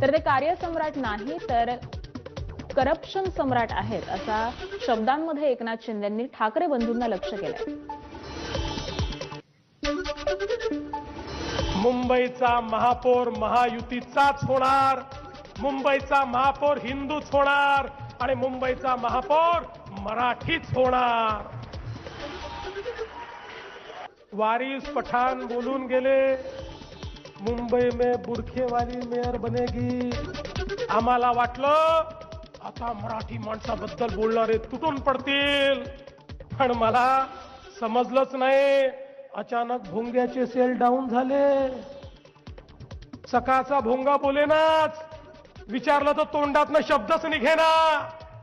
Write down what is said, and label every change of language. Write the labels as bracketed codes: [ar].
[mr] तर ते कार्यसम्राट नाही तर करप्शन सम्राट आहेत असा शब्दांमध्ये एकनाथ शिंदेंनी ठाकरे बंधूंना लक्ष्य केलंय। मुंबईचा महापौर महायुतीचाच होणार, मुंबईचा महापौर हिंदूच होणार आणि मुंबईचा महापौर मराठीच होणार। वारिस पठाण बोलून गेले, [hi] मुंबई में बुरखे वाली मेयर बनेगी। [mr] आम्हाला वाटलं आता मराठी माणसाबद्दल बोलणारे तुटून पडतील, पण मला समजलंच नाही। अचानक भोंग्याचे सेल डाऊन झाले। सकाळचा भोंगा बोलेनाच, विचारलं तर तोंडातनं शब्दच निघेना।